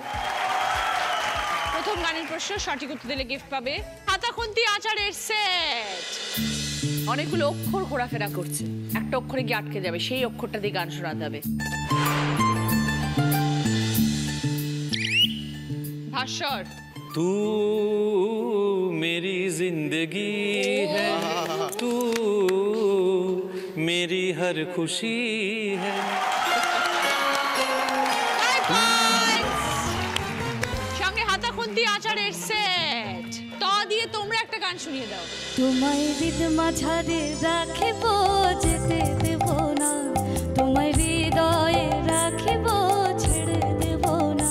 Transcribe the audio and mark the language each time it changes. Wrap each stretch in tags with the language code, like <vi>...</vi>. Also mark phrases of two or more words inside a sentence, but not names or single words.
<bn>প্রথম গানের প্রশ্ন, সঠিক উত্তর দিলে গিফট পাবে হাতা খুন্তি আচারের সেট। অনেকগুলো অক্ষর ঘোরাফেরা করছে, একটা অক্ষরে গিয়ে আটকে যাবে, সেই অক্ষরটা দিয়ে গান শোনাতে হবে। ভাস্কর।</bn> <hi>तू मेरी जिंदगी है, तू मेरी हर खुशी है।</hi> <bn>সঙ্গে হাতা খুন্তি আচারের সেট। ত দিয়ে তোমরা একটা গান শুনিয়ে দাও। তোমায় হৃদ মাঝারে রাখিব, যেতে দেব না। তোমায় হৃদয়ে রাখিব, ছেড়ে দেব না।</bn>